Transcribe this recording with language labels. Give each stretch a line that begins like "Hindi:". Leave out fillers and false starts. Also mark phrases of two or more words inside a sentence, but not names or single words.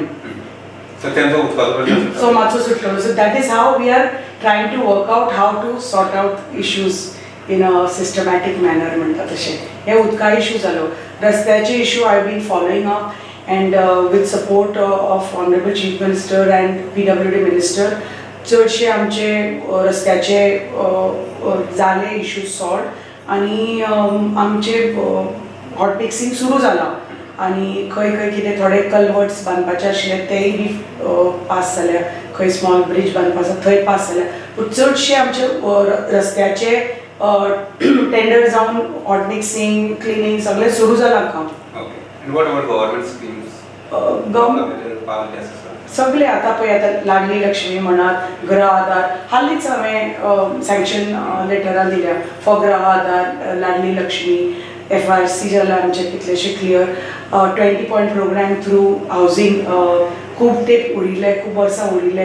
Konkani: सो तेंचो उदकाचो प्रश्न सुटलो. सो मातसो सुटलो
English: so that is how we are trying to work out how to sort out issues in a systematic manner
Konkani: म्हणटा तशें हे उदका इश्यू जालो रस्त्याचे इश्यू
English: I been following up and with support of Honourable Chief Minister and PWD minister
Konkani: चडशे आमचे रस्त्याचे जाले
English: issue solve
Konkani: आनी आमचे
English: hot mixing
Konkani: सुरू जालां आनी खंय खंय कितें थोडे कल्वर्ट्स बांदपाचे आसले तेय बी पास जाल्या खंय
English: small bridge
Konkani: बांदपाचो थंय पास जाल्या पूण चडशे आमचे रस्त्याचे टेंडर जावन
English: hot mixing cleaning
Konkani: सगळें सुरू जालां काम.
English: okay and what about government schemes
Konkani: सगळे आता पळय आता लाडली लक्ष्मी म्हणात गृह आधार हालींच हांवें
English: sanction letters
Konkani: दिल्या फॉर गृह आधार लाडली लक्ष्मी FRC जाल्यार आमचे कितलेशे क्लियर
English: 20 point programme through housing
Konkani: खूब तेंप उरिल्ले खूब वर्सां उरिल्ले